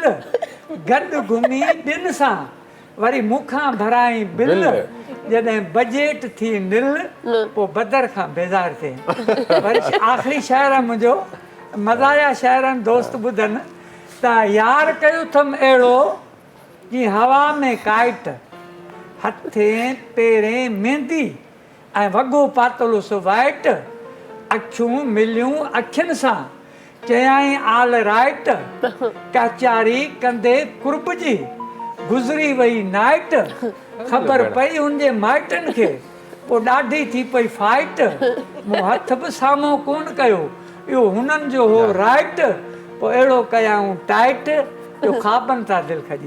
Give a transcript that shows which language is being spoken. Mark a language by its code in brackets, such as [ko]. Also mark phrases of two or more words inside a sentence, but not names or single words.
[sd] गॾु घुमी ॿिनि सां वरी मूंखां भराई बिल जॾहिं बजेट थी निल पोइ बदर खां बेज़ार थिए वरी आख़िरी शहर आहे मुंहिंजो मज़ाया शहरनि दोस्त ॿुधनि त यार कयो अथमि अहिड़ो जीअं हवा में काइट हथे पेरें मेहंदी ऐं वॻो पातलो सो वाइट अखियूं मिलियूं अखियुनि सां चयाई [en] all right [sd] कचारी कंदे कुर्ब जी गुज़री वई नाइट ख़बर पई हुनजे माइटनि खे पोइ ॾाढी थी पई फाइट मूं हथ बि साम्हूं कोन कयो इहो हुननि जो हो राइट पोइ अहिड़ो कयाऊं टाइट जो खाबनि था दिलि खॼी